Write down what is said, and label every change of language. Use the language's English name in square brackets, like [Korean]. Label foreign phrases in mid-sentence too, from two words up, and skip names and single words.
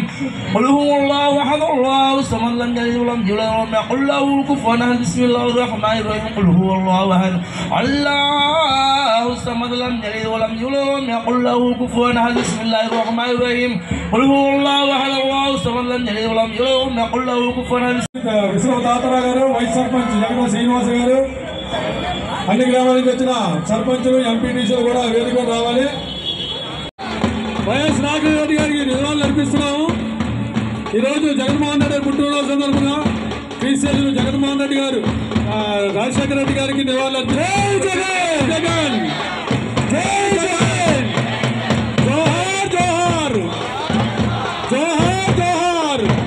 [Arabic] قل هو الله أحد الله الصمد لم يلد ولم يولد ولم يكن له كفوا أحد. بسم الله الرحمن الرحيم. قل هو الله أحد الله الصمد لم يلد ولم يولد ولم يكن له كفوا أحد. بسم الله الرحمن الرحيم. قل هو الله أحد الله الصمد لم يلد ولم يولد ولم يكن له كفوا أحد. [Telugu] విశ్వదాతరా గారు, వైస్ సర్పంచ్ జగన్ శ్రీనివాస్ గారు, అన్ని గ్రామాలకు వచ్చిన సర్పంచులు, ఎంపీటీసీలు కూడా వేదిక రావాలి. వైఎస్ రాజశేఖర రెడ్డి గారికి నివాళులు అర్పిస్తున్నాము. ఈరోజు జగన్మోహన్ రెడ్డి పుట్టినరోజు సందర్భంగా శ్రీశైలం జగన్మోహన్ రెడ్డి గారు రాజశేఖర రెడ్డి గారికి నివాళులు జగన్ జోహార్ జోహార్ జోహార్ జోహార్.